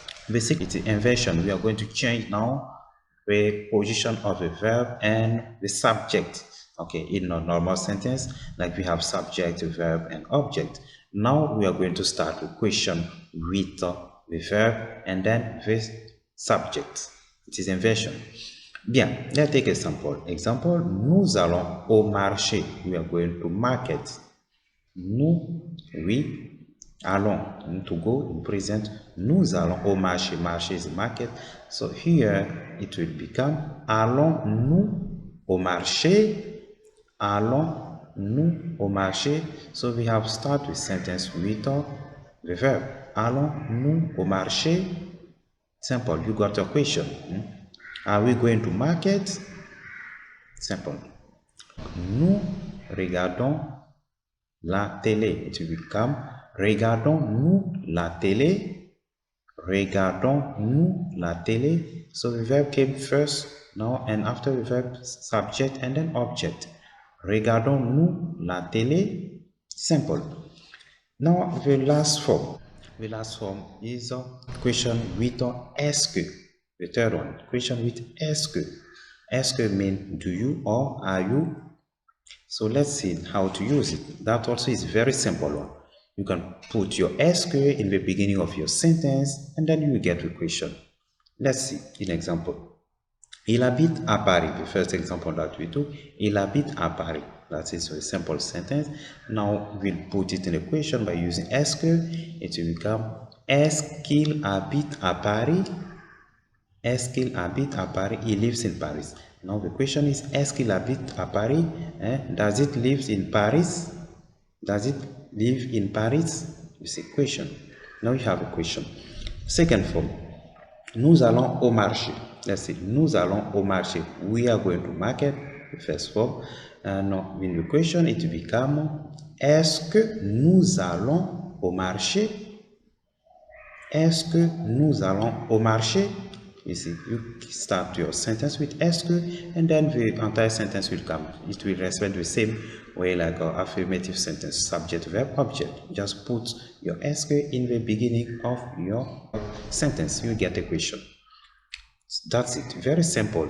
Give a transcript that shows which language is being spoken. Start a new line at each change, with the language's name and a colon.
English: Basically, it's inversion. We are going to change now the position of a verb and the subject. Okay, in a normal sentence, like we have subject, verb, and object. Now we are going to start with question with the verb and then the subject. It is inversion. Bien, let's take a sample.
French: Example, nous allons au marché.
English: We are going to market. Nous, we, allons, to go in present.
French: Nous allons au marché.
English: Marché is a market. So here it will become
French: allons-nous au marché. Allons-nous au marché.
English: So we have start with sentence with the verb.
French: Allons-nous au marché?
English: Simple. You got your question. Are we going to market? Simple.
French: Nous regardons la télé.
English: It will become
French: regardons-nous la télé. Regardons-nous la télé.
English: So the verb came first now and after the verb subject and then object.
French: Regardons-nous la télé.
English: Simple. Now the last form. The last form is a question with est-ce que. The third one. Question with est-ce que. Est-ce que means do you or are you? So let's see how to use it. That also is very simple one. You can put your est-ce que in the beginning of your sentence and then you will get the question. Let's see an example.
French: Il habite à Paris.
English: The first example that we took.
French: Il habite à Paris.
English: That is a simple sentence. Now we'll put it in a question by using est-ce que. It will become
French: est-ce qu'il habite à Paris? Est-ce qu'il habite à Paris?
English: He lives in Paris. Now the question is,
French: est-ce qu'il habite à Paris?
English: Does it live in Paris? Does it live in Paris? It's a question. Now you have a question. Second form.
French: Nous allons au marché.
English: Let's see.
French: Nous allons au marché.
English: We are going to market. The first form. Now in the question it will become,
French: est-ce que nous allons au marché? Est-ce que nous allons au marché?
English: You see, you start your sentence with est-ce que, and then the entire sentence will come. It will respond the same way like our affirmative sentence, subject, verb, object. Just put your est-ce que in the beginning of your sentence. You get a question. That's it. Very simple.